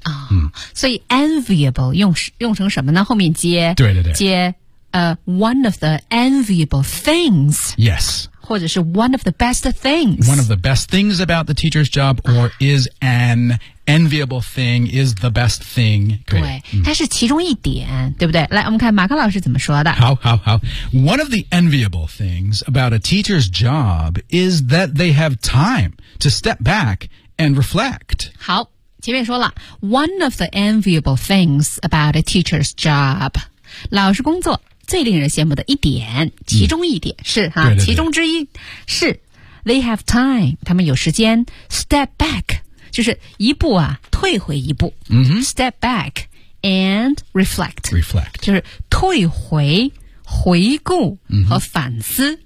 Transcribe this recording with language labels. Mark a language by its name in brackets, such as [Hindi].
[Chinese] 哦嗯、所以 enviable 用成什么呢后面接对对对接 [English] one of the enviable things. Yes. 或者是 one of the best things. One of the best things about the teacher's job or is an enviable thing, is the best thing. [Chinese] 对、嗯、它是其中一点对不对来我们看马克老师怎么说的。好好好。 [English] One of the enviable things about a teacher's job is that they have time to step back and reflect. [Chinese] 好前面说了 [English] one of the enviable things about a teacher's job. [Chinese] 老师工作。最令人羡慕的一点其中一点、嗯、是哈对对对其中之一是 [English] they have time [Chinese] 他们有时间 step back 就是一步啊退回一步、嗯、 [English] step back and reflect reflect [Chinese] 就是退回回顾和反思、嗯、